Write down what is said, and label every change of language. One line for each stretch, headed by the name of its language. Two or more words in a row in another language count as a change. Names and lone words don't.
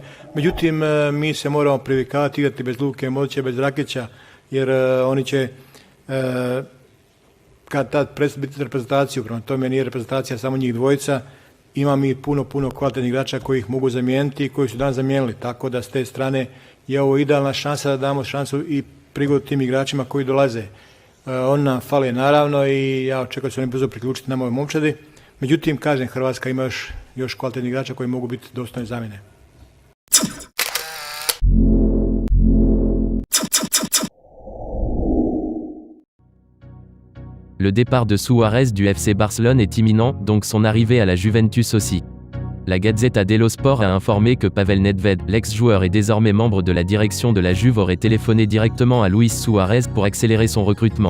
Croatian: Međutim, mi se moramo privikavati igrati bez Luke Modrića, bez Rakića, jer oni će kad tad biti reprezentaciju, prema tome nije reprezentacija samo njih dvojica, ima mi puno kvalitetnih igrača koji ih mogu zamijeniti i koji su danas zamijenili, tako da s te strane je ovo idealna šansa da damo šansu i prigodu tim igračima koji dolaze. Oni nam fale naravno i ja očekujem da će oni brzo priključiti nama ove momčadi. Međutim, kažem, Hrvatska ima još kvalitetnih igrača koji mogu biti dostojne zamjene.
French: Le départ de Suárez du FC Barcelone est imminent, donc son arrivée à la Juventus aussi. La Gazzetta dello Sport a informé que Pavel Nedved, l'ex-joueur et désormais membre de la direction de la Juve, aurait téléphoné directement à Luis Suárez pour accélérer son recrutement.